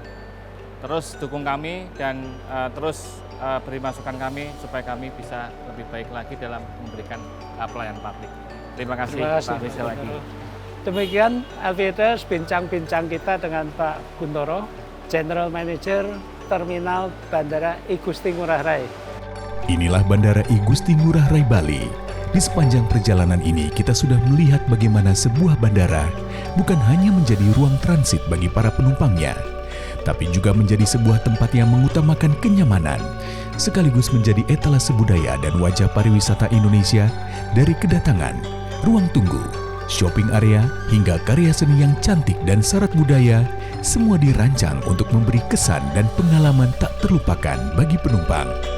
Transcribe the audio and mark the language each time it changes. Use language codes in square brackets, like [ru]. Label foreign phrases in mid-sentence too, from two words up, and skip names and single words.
[id] Terus dukung kami dan terus beri masukan kami supaya kami bisa lebih baik lagi dalam memberikan pelayanan publik. Terima kasih Pak Rizal lagi. Demikian Aviators bincang-bincang kita dengan Pak Guntoro, [en] General Manager [id] Terminal Bandara I Gusti Ngurah Rai. Inilah Bandara I Gusti Ngurah Rai Bali. Di sepanjang perjalanan ini kita sudah melihat bagaimana sebuah bandara bukan hanya menjadi ruang transit bagi para penumpangnya, tapi juga menjadi sebuah tempat yang mengutamakan kenyamanan, sekaligus menjadi etalase budaya dan wajah pariwisata Indonesia dari kedatangan, ruang tunggu, [en] shopping area, [id] hingga karya seni yang cantik dan syarat budaya, semua dirancang untuk memberi kesan dan pengalaman tak terlupakan bagi penumpang.